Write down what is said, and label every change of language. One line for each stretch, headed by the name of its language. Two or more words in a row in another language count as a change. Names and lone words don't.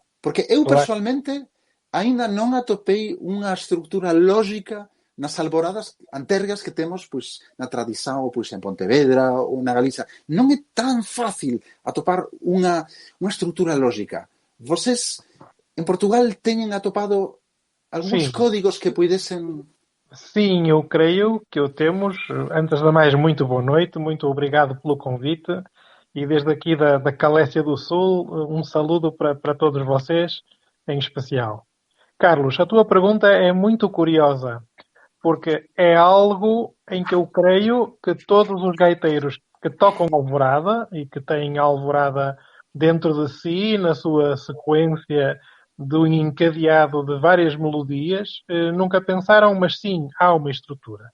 Galician: Porque eu personalmente aínda non atopei unha estructura lógica nas alboradas antergas que temos pois, na tradición pois, en Pontevedra ou na Galiza. Non é tan fácil atopar unha estructura lógica. Vocês en Portugal teñen atopado algúns códigos que puidesen...
Portuguese: Sim, eu creio que o temos. Antes de mais, muito boa noite, muito obrigado pelo convite e desde aqui da Calécia do Sul, um saludo para todos vocês em especial. Carlos, a tua pergunta é muito curiosa, porque é algo em que eu creio que todos os gaiteiros que tocam alvorada e que têm a alvorada dentro de si, na sua sequência do encadeado de várias melodias, nunca pensaram, mas sim, há uma estrutura.